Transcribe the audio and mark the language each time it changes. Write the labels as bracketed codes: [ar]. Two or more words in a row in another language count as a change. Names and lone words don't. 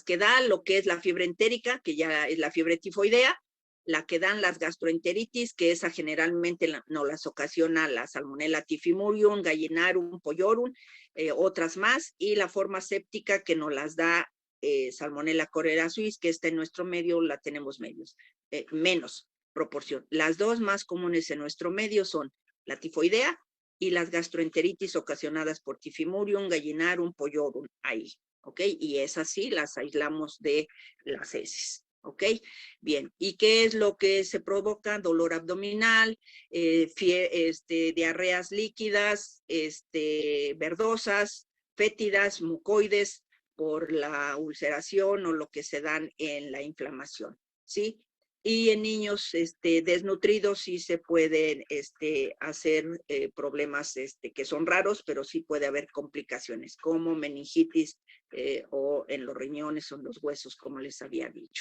[es] que dan lo que es la fiebre entérica, que ya es la fiebre tifoidea, la que dan las gastroenteritis, que esa generalmente nos las ocasiona la salmonella typhimurium, gallinarum, pollorum, otras más, y la forma séptica que nos las da salmonella corea suis, que está en nuestro medio, la tenemos menos proporción. Las dos más comunes en nuestro medio son la tifoidea y las gastroenteritis ocasionadas por Typhimurium, gallinarum, pollorum, ahí, ¿ok? Y esas sí las aislamos de las heces, ¿ok? Bien, ¿y qué es lo que se provoca? Dolor abdominal, diarreas líquidas, verdosas, fétidas, mucoides, por la ulceración o lo que se dan en la inflamación, ¿sí? Y en niños desnutridos sí se pueden hacer problemas que son raros, pero sí puede haber complicaciones como meningitis o en los riñones o en los huesos, como les había dicho.